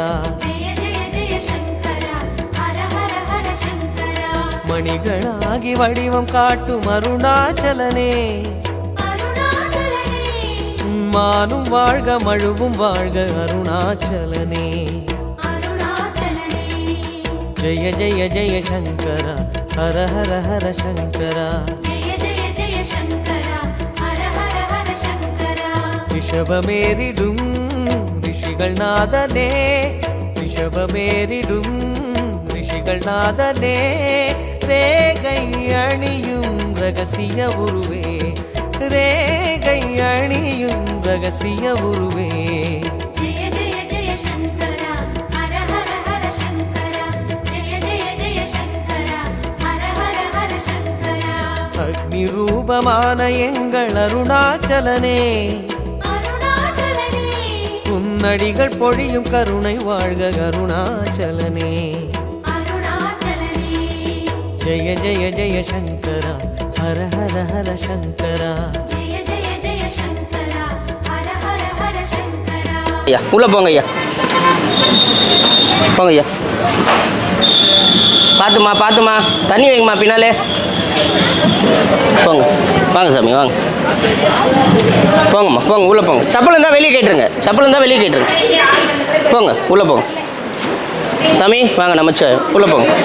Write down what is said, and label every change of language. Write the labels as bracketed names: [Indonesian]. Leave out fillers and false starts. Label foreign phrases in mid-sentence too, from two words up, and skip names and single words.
[Sanskrit] जय जय जय शंकरा हर हर हर शंकरा. [Tamil] மணிகளாகி வடிவம் காட்டும் அருணாச்சலனே, अरुणाचलने மானும் வாழ்க மழுவும் வாழ்க அருணாச்சலனே. अरुणाचलने [Sanskrit] जय जय जय शंकरा हर हर हर शंकरा. जय जय जय शंकरा हर हर हर शंकरा. [Tamil] ரிஷபமேறிடும் ரிஷிகள் நாதனே, ரிஷபமேறிடும் ரிஷிகள் நாதனே. ரேகை அணியும் ரகசிய உருவே, ரேகை அணியும் ரகசிய உருவே. [Sanskrit] जय जय जय शंकरा हर हर हर शंकरा. जय जय जय शंकरा हर हर हर शंकरा. [Tamil] அக்னி ரூபமான எங்கள் அருணாச்சலனே, अरुणाचलने உன்னடிகள் பொழியும் கருணை வாழ்க அருணாச்சலனே. अरुणाचलने [Sanskrit] जय जय जय शंकरा हर हर हर शंकरा. जय जय जय शंकरा हर हर हर शंकरा. [Tamil] ஐயா உள்ளே போங்க ஐயா, போங்க ஐயா. பார்த்துமா பார்த்துமா, தண்ணி வைங்கம்மா பின்னாலே. போங்க வாங்க சாமி வாங்க, போங்கம்மா போங்க உள்ளே போங்க. சப்பல் இருந்தால் வெளியே கேட்டுருங்க, சப்பல் இருந்தால் வெளியே கேட்டுருங்க. போங்க உள்ளே போங்க சாமி, வாங்க நமச்சு உள்ளே போங்க.